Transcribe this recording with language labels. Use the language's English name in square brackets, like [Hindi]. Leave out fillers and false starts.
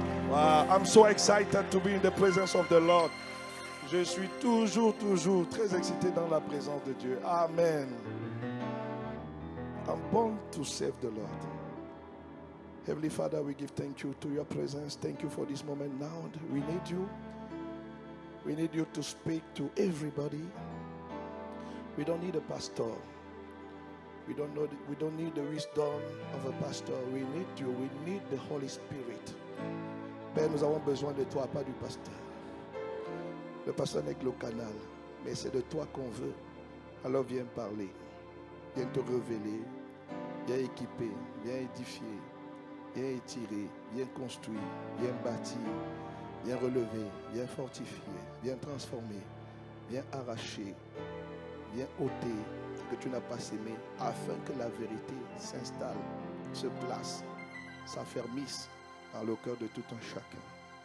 [English] Wow, I'm so excited to be in the presence of the Lord. [French] Je suis toujours très excité dans la présence de Dieu. Amen. [English] I'm born to serve the Lord. Heavenly Father, we give thank you to your presence. Thank you for this moment now. We need you. We need you to speak to everybody. We don't need a pastor. We don't need the wisdom of a pastor. We need you. We need the Holy Spirit. [French] Père, nous avons besoin de toi, pas du pasteur. Le pasteur n'est que le canal, mais c'est de toi qu'on veut. Alors viens parler, viens te révéler, viens équiper, viens édifier, viens étirer, viens construire, viens bâtir, viens relever, viens fortifier, viens transformer, viens arracher, viens ôter ce que tu n'as pas sémé, afin que la vérité s'installe, se place, s'affermisse dans le cœur de tout un chacun.